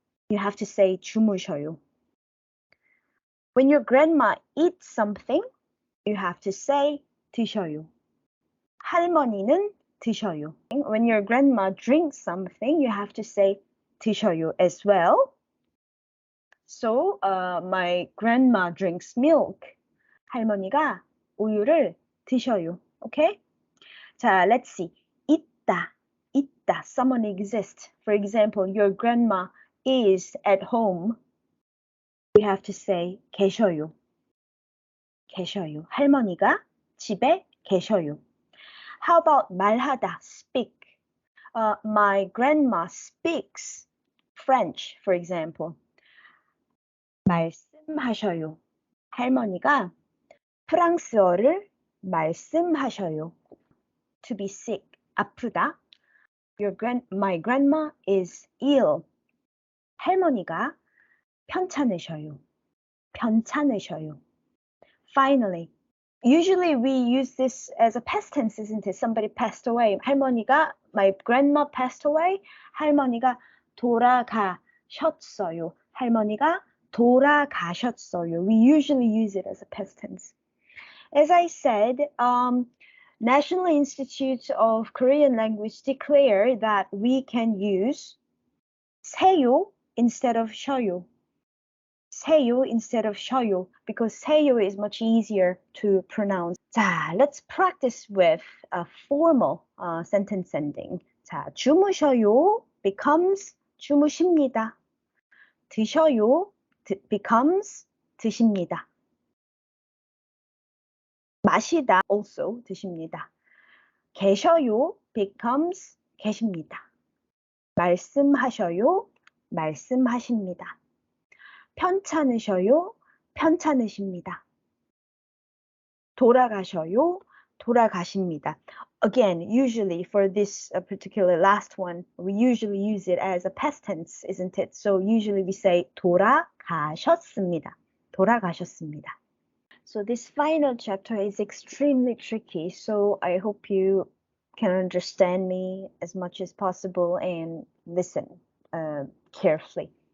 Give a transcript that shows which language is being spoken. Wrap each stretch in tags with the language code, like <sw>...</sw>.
<en>You have to say 주무셔요. When your grandma eats something, you have to say 드셔요.</en> <ko>할머니는 드셔요.</ko> <en>When your grandma drinks something, you have to say 드셔요 as well. So, my grandma drinks milk.</en> <ko>할머니가 우유를 드셔요.</ko> <en>Okay? 자, let's see. 있다, 있다. Someone exists. For example, your grandma is at home. We have to say 계셔요.</en> <ko>계셔요. 할머니가 집에 계셔요.</ko> <en>How about 말하다, speak? My grandma speaks French, for example.</en> <ko>말씀하셔요. 할머니가 프랑스어를 말씀하셔요.</ko> <en>To be sick, 아프다. My grandma is ill.</en> <ko>할머니가 편찮으셔요. 편찮으셔요.</ko> <en>Finally, usually we use this as a past tense, isn't it? Somebody passed away. My grandma passed away.</en> <ko>할머니가 돌아가셨어요. 할머니가 돌아가셨어요.</ko> <en>We usually use it as a past tense. As I said, National Institute of Korean Language declared that we can use 세요 instead of 쉬어요. 세요 instead of 쉬어요, because 세요 is much easier to pronounce. 자, let's practice with a formal sentence ending. 자, 주무셔요 becomes 주무십니다. 드셔요 becomes 드십니다. 마시다 also 드십니다. 계셔요 becomes 계십니다.</en> <ko>말씀하셔요 말씀하십니다. 편찮으셔요 편찮으십니다. 돌아가셔요 돌아가십니다.</ko> <en>Again, usually for this particular last one, we usually use it as a past tense, isn't it? So usually we say 돌아가셨습니다.</en> <ko>돌아가셨습니다.</ko> <en>So this final chapter is extremely tricky, so I hope you can understand me as much as possible and listen carefully.</en>